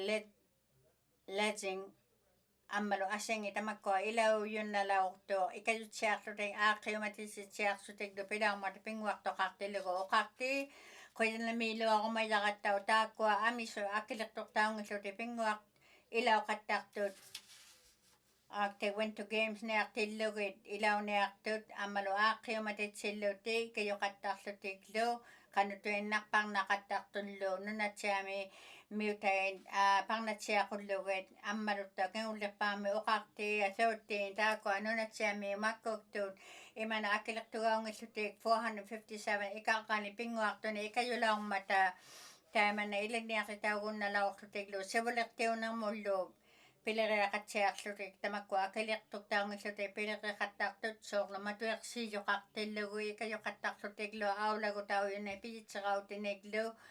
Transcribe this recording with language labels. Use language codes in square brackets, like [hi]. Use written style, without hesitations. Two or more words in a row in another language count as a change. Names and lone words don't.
[ikt] Ledzing ammalu asengi tamakkua ilaujunalaortu ikajutsiarlutik aaqiumatitsiarsutiklu pilaumata pinguartoqartilugu oqarti qoyanamiiluarumayaqattau taakkua amisu akilertortaungilluti pinguaq ilauqattartut they [en] went to games [ikt] niartillugit ilauniartut ammalu aaqiumatitsilluti ikajoqattarlutiklu qanutuinnarparnaqattartullu nunatsiami miutain parnatsiaqullugit ammalutta kingullerpaami oqarti 13 taakua nunatsiami makkuktut imana akilertugaungillutik 457 ikaqqani pinguartuni ikajulaormata taimana ilaniaqitaugunnalaorlutiklu sivulertiunermullu pileriaqatsiarlutik tamakkua akilertuktaungillutik pileriqattartut soorlu matuersiijoqartillugu ikajoqattarlutiklu aulagutaujuni pijitserautinniklu